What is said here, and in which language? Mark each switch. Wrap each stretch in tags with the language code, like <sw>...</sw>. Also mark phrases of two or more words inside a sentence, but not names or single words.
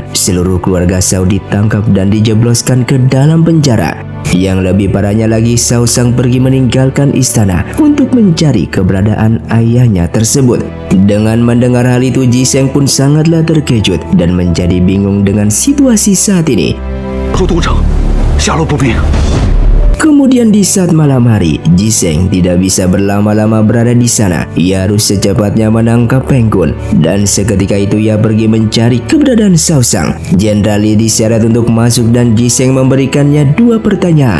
<id>Seluruh keluarga Shao ditangkap dan dijebloskan ke dalam penjara. Yang lebih parahnya lagi, Xiaosang pergi meninggalkan istana untuk mencari keberadaan ayahnya tersebut. Dengan mendengar hal itu, Jiseng pun sangatlah terkejut dan menjadi bingung dengan situasi saat ini.</id> <zh>入都城，下落不明。</zh> <id>Kemudian di saat malam hari, Jiseng tidak bisa berlama-lama berada di sana. Ia harus secepatnya menangkap Peng Kun, dan seketika itu ia pergi mencari keberadaan Xiaosang. Jenderal Li diseret untuk masuk dan Jiseng memberikannya dua pertanyaan.</id>